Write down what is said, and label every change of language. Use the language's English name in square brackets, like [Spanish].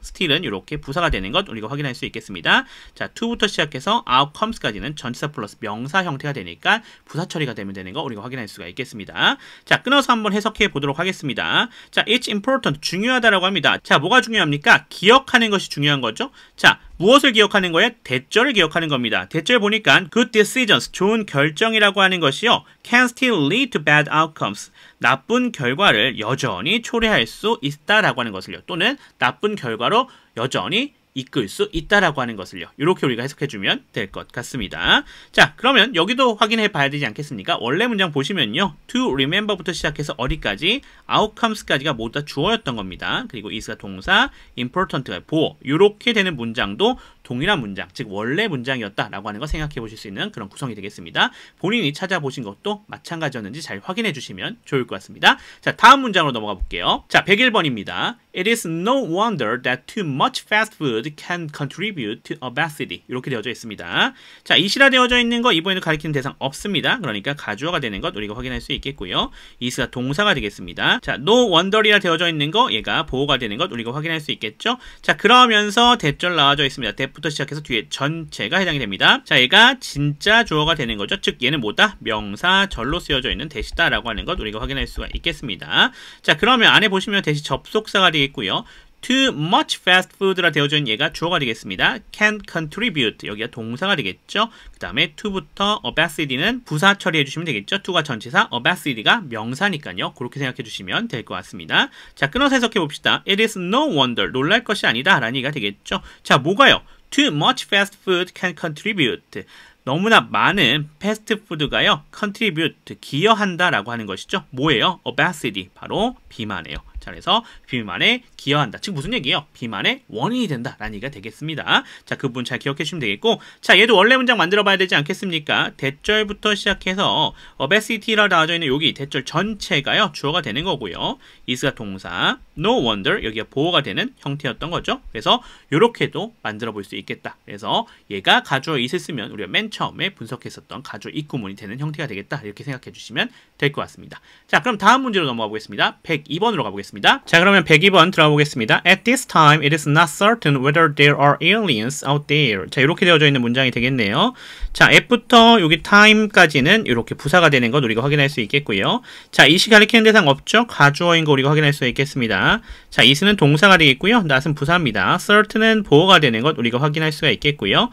[Korean] still은 이렇게 부사가 되는 것 우리가 확인할 수 있겠습니다. 자, to부터 시작해서 outcomes까지는 전치사 플러스 명사 형태가 되니까 부사 처리가 되면 되는 거 우리가 확인할 수가 있겠습니다. 자, 끊어서 한번 해석해 보도록 하겠습니다. 자, [English] it's important, [Korean] 중요하다라고 합니다. 자, 뭐가 중요합니까? 기억하는 것이 중요한 거죠. 자, 무엇을 기억하는 거예요? 대절을 기억하는 겁니다. 대절 보니까 [English] good decisions, [Korean] 좋은 결정이라고 하는 것이요. [English] can still lead to bad outcomes. [Korean] 나쁜 결과를 여전히 초래할 수 있다라고 하는 것을요. 또는 나쁜 결과로 여전히 이끌 수 있다라고 하는 것을요. 이렇게 우리가 해석해주면 될 것 같습니다. 자, 그러면 여기도 확인해 봐야 되지 않겠습니까? 원래 문장 보시면요. to remember부터 시작해서 어디까지? outcomes까지가 모두 다 주어였던 겁니다. 그리고 is가 동사, important가 보어. 이렇게 되는 문장도 동일한 문장, 즉 원래 문장이었다라고 하는 거 생각해 보실 수 있는 그런 구성이 되겠습니다. 본인이 찾아보신 것도 마찬가지였는지 잘 확인해 주시면 좋을 것 같습니다. 자, 다음 문장으로 넘어가 볼게요. 자, 101번입니다. [English] It is no wonder that too much fast food can contribute to obesity. [Korean] 이렇게 되어져 있습니다. 자, 이시라 되어져 있는 거 이번에도 가리키는 대상 없습니다. 그러니까 가주어가 되는 것 우리가 확인할 수 있겠고요. is가 동사가 되겠습니다. 자, no wonder이라 되어져 있는 거 얘가 보어가 되는 것 우리가 확인할 수 있겠죠. 자, 그러면서 대절 나와져 있습니다. 부터 시작해서 뒤에 전체가 해당이 됩니다. 자, 얘가 진짜 주어가 되는 거죠. 즉 얘는 뭐다? 명사절로 쓰여져 있는 대시다라고 하는 것 우리가 확인할 수가 있겠습니다. 자, 그러면 안에 보시면 대시 접속사가 되겠고요. [English] too much fast food [Korean] 라 되어져 있는 얘가 주어가 되겠습니다. [English] can contribute [Korean] 여기가 동사가 되겠죠. 그 다음에 to부터 obesity는 부사 처리해 주시면 되겠죠. to가 전치사, obesity가 명사니까요. 그렇게 생각해 주시면 될 것 같습니다. 자, 끊어서 해석해 봅시다. [English] It is no wonder, [Korean] 놀랄 것이 아니다 라는 얘기가 되겠죠. 자, 뭐가요? [English] Too much fast food can contribute. [Korean] 너무나 많은 패스트푸드가요, contribute, 기여한다라고 하는 것이죠. 뭐예요? obesity, 바로 비만이에요. 자, 그래서 비만에 기여한다. 즉 무슨 얘기예요? 비만의 원인이 된다라는 얘기가 되겠습니다. 자, 그 부분 잘 기억해 주시면 되겠고, 자, 얘도 원래 문장 만들어 봐야 되지 않겠습니까? 대절부터 시작해서 obesity라고 나와져 있는 여기 대절 전체가요, 주어가 되는 거고요. is가 동사, no wonder 여기가 보어가 되는 형태였던 거죠. 그래서 이렇게도 만들어 볼 수 있겠다. 그래서 얘가 가주어 is을 쓰면 우리가 맨 처음에 분석했었던 가주어 it 구문이 되는 형태가 되겠다. 이렇게 생각해 주시면 될 것 같습니다. 자, 그럼 다음 문제로 넘어가 보겠습니다. 102번으로 가보겠습니다. 자, 그러면 102번 들어가 보겠습니다. [English] At this time, it is not certain whether there are aliens out there. [Korean] 자, 이렇게 되어져 있는 문장이 되겠네요. 자, at부터 여기 time까지는 이렇게 부사가 되는 것 우리가 확인할 수 있겠고요. 자, 이시 가리키는 대상 없죠? 가주어인 거 우리가 확인할 수 있겠습니다. 자, is는 동사가 되겠고요. not은 부사입니다. certain은 보어가 되는 것 우리가 확인할 수가 있겠고요.